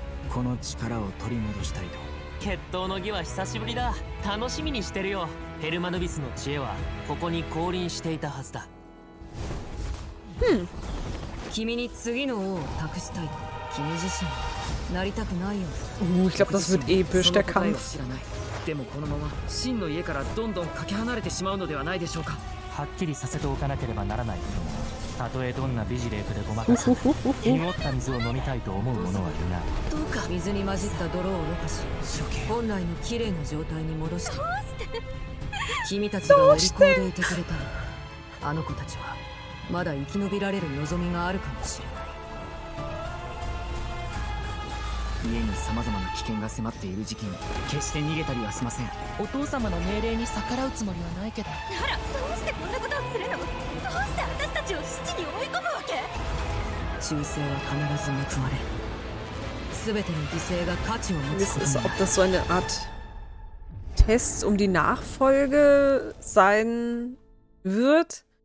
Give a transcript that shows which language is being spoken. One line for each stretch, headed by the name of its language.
Japanese: この力を取り戻したいと。決闘の儀は久しぶりだ。楽しみにしてるよ。ヘルマヌビスの知恵はここに降臨していたはずだ。君に次の王を託したい。君自身なりたくないよ。
German: Ich glaube, das wird episch, der Kampf.
Japanese: でもこのまま真の家からどんどんかけ離れてしまうのではないでしょうか。はっきりさせておかなければならないけど、たとえどんなビジレートでごまかす、濁った水を飲みたいと思う者はいない。どうか水に混じった泥をろ過し、本来の綺麗な状態に戻して。君たちがお利口でいてくれたら、あの子たちはまだ生き延びられる望みがあるかもしれない。家に様々な危険が迫っている時期に決して逃げたりはしません。お父様の命令に逆らうつもりはないけど。ならどうしてこんなことをするの？どうして私たちを死地に追い込むわけ？忠誠は必ず報われる。全ての犠牲が価値を持つことになる。
German: Ob das so eine Art Test um die Nachfolge sein wird?